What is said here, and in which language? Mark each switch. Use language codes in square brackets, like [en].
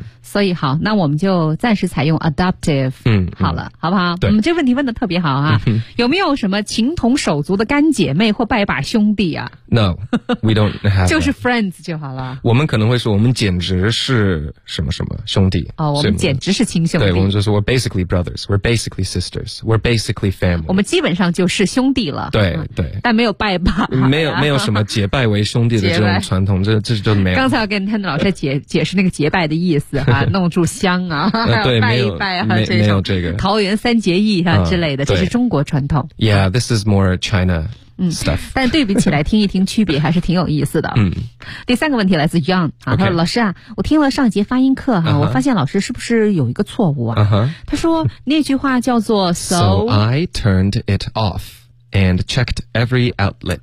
[zh] 所以好，那我们就暂时采用 adoptive, 好了，好不好？对，这问题问的特别好啊。有没有什么情同手足的干姐妹或拜把兄弟啊？ [en] No, we don't have. [zh] 就是 friends 就好了。我们可能会说我们简直是什么什么兄弟，我们简直是亲兄弟，对，我们就说 [en] we're basically brothers, we're basically sisters, we're basically family, [zh] 我们基本上就是兄弟了，对，但没有拜把，没有什么结拜为兄弟的这种传统，这就没有。刚才我跟 Tan 老师解释那个结拜的意思啊，弄柱香啊，对，拜一拜啊，没有这个桃园三结义啊之类的，这是中国传统。 [en] Yeah, this is more China。 [zh] 但对比起来听一听区别还是挺有意思的。第三个问题来自 Young, 他说、 [en] okay. [zh] 老师啊，我听了上节发音课我发现老师是不是有一个错误啊、他说那句话叫做 [en] So I turned it off and checked every outlet,